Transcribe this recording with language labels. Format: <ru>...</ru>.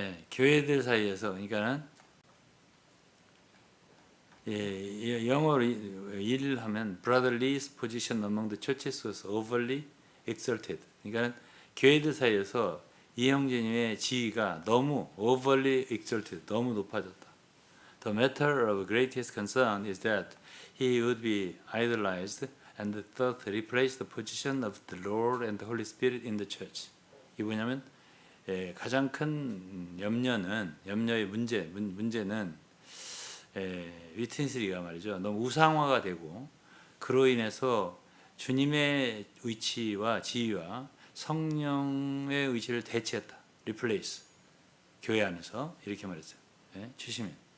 <ko>교회들 사이에서 그러니까는 영어로 일을 하면</ko> <en>brotherly position among the churches was overly exalted.</en> <ko>그러니까 교회들 사이에서 이형제님의 지위가 너무</ko> <en>overly exalted,</en> <ko>너무 높아졌다.</ko> <en>The matter of greatest concern is that he would be idolized and thus replace the position of the Lord and the Holy Spirit in the church.</en> <ko>이 뭐냐면 가장 큰 염려의 문제는 위트니스리가 말이죠. 너무 우상화가 되고 그로 인해서 주님의 위치와 지위와 성령의 위치를 대체했다. replace. 교회 안에서 이렇게 말했어요. 주시면</ko>